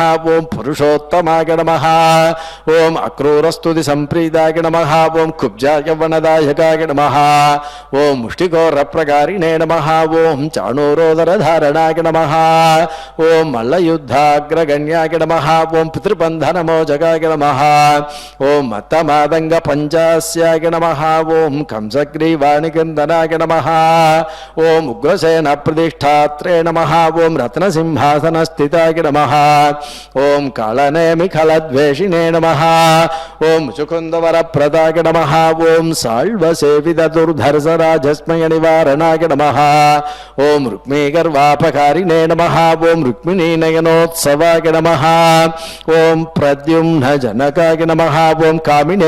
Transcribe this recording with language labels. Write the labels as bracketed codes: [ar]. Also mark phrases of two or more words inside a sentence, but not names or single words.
[sa] ఓం పురుషోత్తమాయ నమః ఓం అక్రూరస్తుతి సంప్రీతాయ నమః ఓం కుబ్జాయ వనదాయకాయ నమః ఓం ముష్టిఘోరప్రకారిణే నమః ఓం చాణూరోదరధారణాయ నమః ఓం మల్లయుద్ధాగ్రగణ్యాయ నమః ఓం పితృబంధనమోచకాయ నమః ఓం మత్తమాదంగ పంచాస్యాయ నమః ఓం కంసగ్రీవాణికందనాయ నమః ఓం ఉగ్రసేన ప్రతిష్టాత్రే నమః ఓం రత్నసింహాసనస్థితాయ నమః ఓం కాళనేమి मैखलद्वेषिणे नमः ओम मुचुकुन्दवरप्रदाय नमः ओम साल्वसेवितदुर्धर्षराजस्मय निवारणाय नमः ओम रुक्मीगर्वापकारिणे नमः ओम रुक्मिणीनयनोत्सवाय नमः ओम प्रद्युम्न जनकाय नमः ओम कामिने